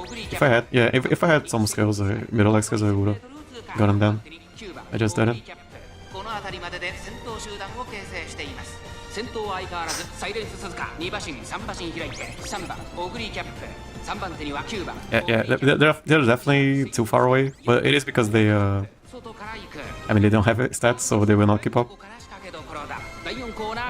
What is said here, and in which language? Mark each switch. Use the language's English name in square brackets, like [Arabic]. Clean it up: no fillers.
[English] If I had, yeah, if I had some skills, middle leg skills, I would've gotten them. I just didn't. [Japanese] この辺りまでで先頭集団を形成しています先頭は相変わらずサイレンス鈴鹿2馬身3馬身開いて3番オグリーキャップ3番手には9番 [English] Yeah, they're definitely too far away, but it is because they, [Japanese] 外から行く [English] I mean, they don't have stats, so they will not keep up. [Japanese] ここから仕掛けどころだ第4コーナー